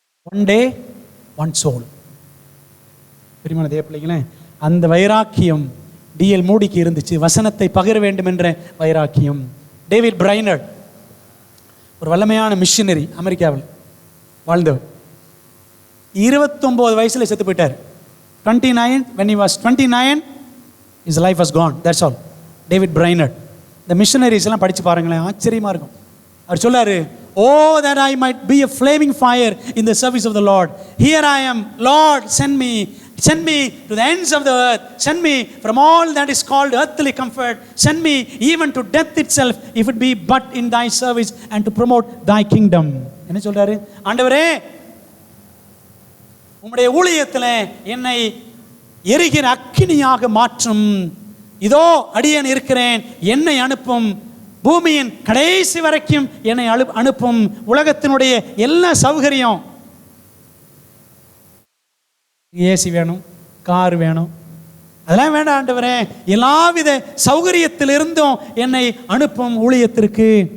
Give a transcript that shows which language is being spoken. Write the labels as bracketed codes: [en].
[en] One day one soul. [ta] பெரியமான தேவ பிள்ளைங்களே, அந்த வைராக்கியம் டிஎல் மூடிக்கு இருந்துச்சு. வசனத்தை பகிர வேண்டும் என்ற வைராக்கியம். டேவிட் பிரைனர்ட் ஒரு வல்லமையான மிஷனரி, அமெரிக்காவில் வாழ்ந்தவர். 29 வயசுல செத்து போயிட்டார். [en] 29 when he was 29 his life was gone. That's all. David Brainerd. [ta] இந்த மிஷனரிஸ் எல்லாம் படிச்சு பாருங்களேன், ஆச்சரியமா இருக்கும். அவர் சொல்லாரு, [en] oh that I might be a flaming fire in the service of the Lord. Here I am, Lord, send me to the ends of the earth. Send me from all that is called earthly comfort. Send me even to death itself, if it be but in thy service and to promote thy kingdom. [ta] என்ன சொல்றாரு? ஆண்டவரே, உம்முடைய ஊழியத்தில் என்னை எரிகிற அக்கினியாக மாற்றும். இதோ அடியேன் இருக்கிறேன், என்னை அனுப்பும். பூமியின் கடைசி வரைக்கும் என்னை அனுப்பும். உலகத்தினுடைய எல்லா சௌகரியம், ஏசி வேணும், கார் வேணும், அதெல்லாம் வேண்டாம் ஆண்டவரே, எல்லாவித சௌகரியத்திலிருந்தும் என்னை அனுப்பும் ஊழியத்திற்கு.